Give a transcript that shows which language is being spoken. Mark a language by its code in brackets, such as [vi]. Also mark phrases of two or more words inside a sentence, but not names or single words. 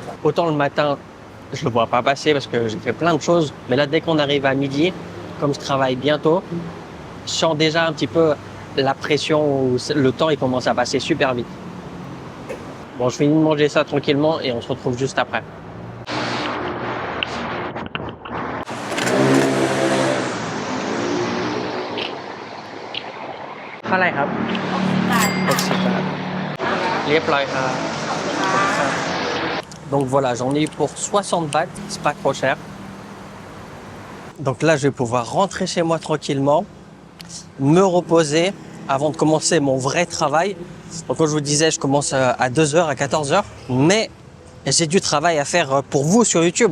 [fr] Autant le matin, je le vois pas passer parce que j'ai fait plein de choses. Mais là, dès qu'on arrive à midi, comme je travaille bientôt, je sens déjà un petit peu la pression où le temps il commence à passer super vite. Bon, je finis de manger ça tranquillement et on se retrouve juste après. [th] เท่าไหร่ครับ60 บาท เรียบร้อยครับ [fr] Donc voilà, j'en ai eu pour 60 bahts, c'est pas trop cher. Donc là, je vais pouvoir rentrer chez moi tranquillement, me reposer avant de commencer mon vrai travail. Donc comme je vous disais, je commence à 2h, à 14h, mais j'ai du travail à faire pour vous sur YouTube.